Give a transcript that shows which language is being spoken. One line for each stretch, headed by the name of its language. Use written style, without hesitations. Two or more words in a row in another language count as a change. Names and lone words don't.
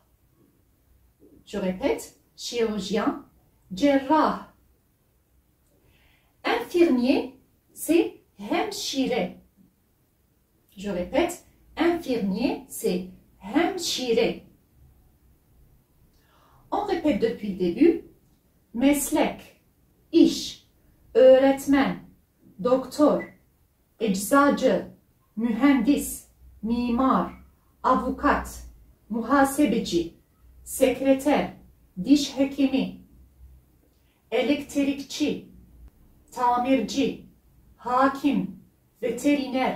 French: Je répète, chirurgien, cerrah. Infirmier, c'est hemşire. Je répète, infirmier, c'est hemşire. On répète depuis le début.
Turkish: Meslek, iş, öğretmen, doktor, eczacı, mühendis, mimar, avukat, muhasebeci, sekreter, diş hekimi, elektrikçi, tamirci, hakim, veteriner,